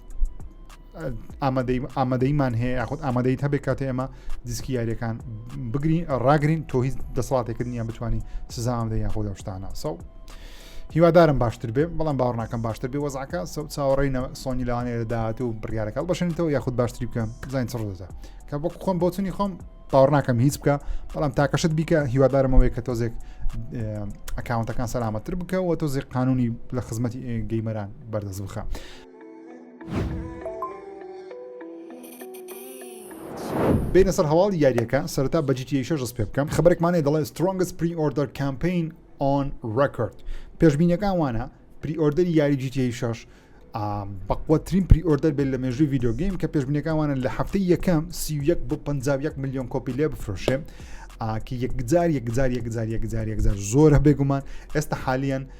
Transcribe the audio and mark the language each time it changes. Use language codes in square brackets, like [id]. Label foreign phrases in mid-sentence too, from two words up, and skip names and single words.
[ckb] ئامادەیمان هەیە یاخود ئامادەیت هەبێت کاتێ ئێمە دیسکی یاریەکان بگرین ڕاگرین تۆ هیچ دەسەڵاتێکرد نییە بتوانانی سزا ئامادەی یاخود ئەو شتانە سەو هیوادارم باشتر بێ بەڵام باوەڕ ناکەم باشتر بێ وەزعەکە چاوەڕێی سۆنی لەوانەیە داهات و بڕیارەکە بەشێنێتەوە یاخود باشتری بکەم زین چ ڕۆزە کە بۆ خۆم بۆچنی خۆم باوەڕ ناکەم هیچ بکە بەڵام تاکەشت بیکە هیوادارمەوەی کە تۆزێک ئەکاونتەکان سەلامەتر بکەوە تۆزێک قانونی لە خزمەتی گەیمەران بەردەست بخە. بینە سەر هەواڵی یاریەکە سەرەتا بە GTA 6 پێ بکەم خبرێکمانەیە دەڵێن [en] strongest pre-order campaign on record [ckb] پێشبینیەکان وانە پری-ئۆردەری یاری GTA 6 بەقوەترین پری-ئۆردەر بێت لە مێژووی ڤیدیۆگەیم کە پێشبینیەکان وانە لە هەفتەی یەکەم 31 بۆ 51 ملیۆن کۆپی لێ بفرۆشێ کە یەکجار زۆرە بێگومان ئێستا حالیان